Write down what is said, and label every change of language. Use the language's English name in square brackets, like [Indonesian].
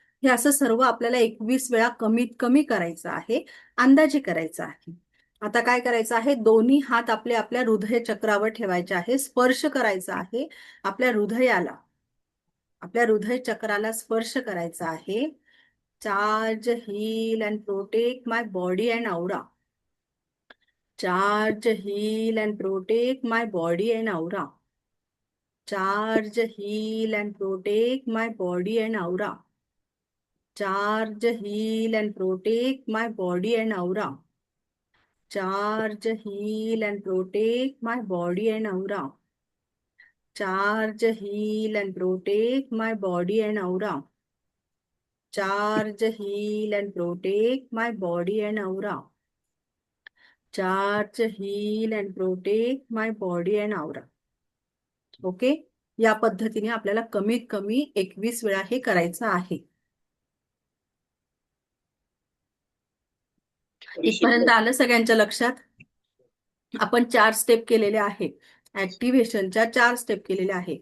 [Marathi] हे असं सर्व आपल्याला 21 वेळा कमीत कमी करायचं आहे, अंदाजे करायचं आहे. आता काय करायचं आहे, दोन्ही हात आपले आपल्या हृदय चक्रावर ठेवायचे आहे, स्पर्श करायचा आहे आपल्या हृदयाला, आपल्या हृदय चक्राला स्पर्श करायचा आहे. [English] Charge, heal and protect my body and aura. Charge, heal and protect my body and aura. Charge, heal and protect my body and aura. Charge, heal and protect my body and aura. Charge, heal and protect my body and aura. Charge, heal and protect my body and aura. Charge, heal and protect my body and aura. Charge, heal and protect my body and aura. [Marathi] Okay, या पद्धतीने आपल्याला कमीत कमी 21 वेळा हे करायचं आहे. इथपर्यंत आलं सगळ्यांच्या लक्षात? आपण 4 स्टेप केलेले आहेत, ऍक्टिव्हेशनच्या 4 स्टेप केलेल्या आहेत.